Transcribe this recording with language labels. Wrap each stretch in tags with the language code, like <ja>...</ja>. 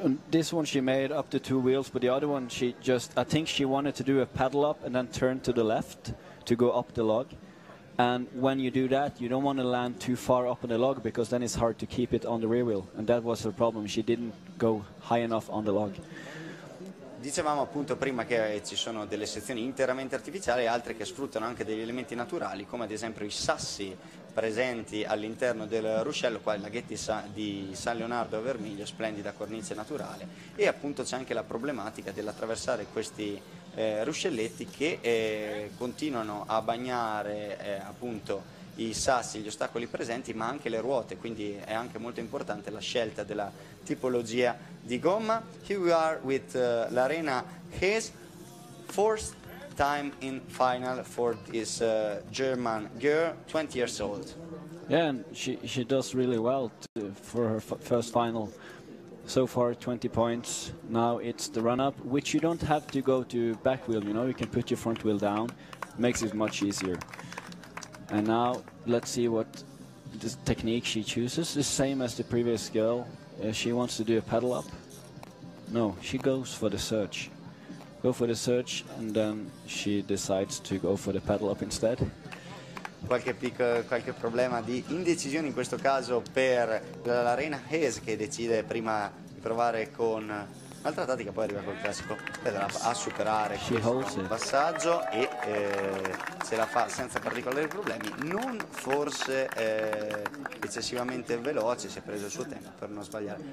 <en>This one she made up to 2 wheels, but the other one I think she wanted to do a pedal up and then turn to the left to go up the log. And when you do that, you don't want to land too far up on the log, because then it's hard to keep it on the rear wheel. And that was her problem. She didn't go high enough on the log.</en> <it>Dicevamo appunto prima che ci sono delle sezioni interamente artificiali e altre che sfruttano anche degli elementi naturali, come ad esempio i sassi presenti all'interno del ruscello, qua il laghetto di San Leonardo a Vermiglio, splendida cornice naturale, e appunto c'è anche la problematica dell'attraversare questi ruscelletti che continuano a bagnare appunto i sassi, gli ostacoli presenti, ma anche le ruote, quindi è anche molto importante la scelta della tipologia di gomma.</it> <en>Here we are with l'Arena Hayes, 4th time in final for this German girl, 20 years old. Yeah, and she does really well for her first final. So far 20 points. Now it's the run-up, which you don't have to go to back wheel, you know, you can put your front wheel down, makes it much easier. And now let's see what this technique she chooses. The same as the previous girl. She wants to do a pedal up. No, she goes for the surge. Go for the surge, and then she decides to go for the pedal up instead.</en> <it>Qualche problema di indecisione in questo caso per l'Arena Hayes, che decide prima di provare con un'altra tattica, poi arriva col classico pedal up a superare questo passaggio e se la fa senza particolari problemi, non forse eccessivamente veloce, si è preso il suo tempo per non sbagliare.</it>